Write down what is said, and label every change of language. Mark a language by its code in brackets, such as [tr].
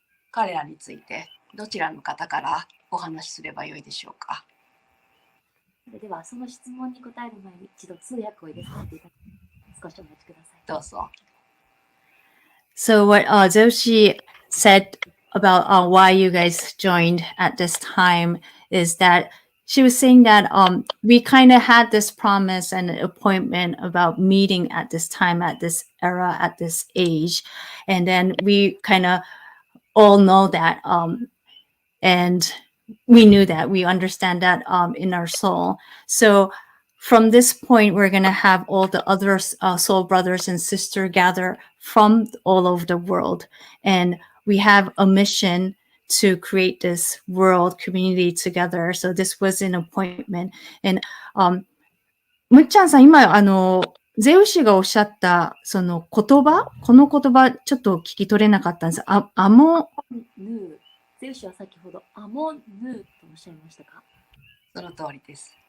[ja] 彼らについてどちらの方からお話しすればよいでしょうか。それでは、その質問に答える前に一度通訳を入れさせていただきます。少しお待ちください。どうぞ。 [en] So what Zoshi said about why you guys joined at this time is that she was saying that we kind of had this promise and appointment about meeting at this time, at this era, at this age. And then we kind of all know that. And we knew that, we understand that in our soul. So from this point, we're going to have all the other soul brothers and sisters gather from all over the world. And we have a mission to create this world community together. So this was an appointment. [ja] And むっちゃんさん、今、ゼウシがおっしゃった、その言葉、この言葉、ちょっと聞き取れなかったんです。アモヌー。ゼウシは先ほどアモヌーとおっしゃいましたか？その通りです。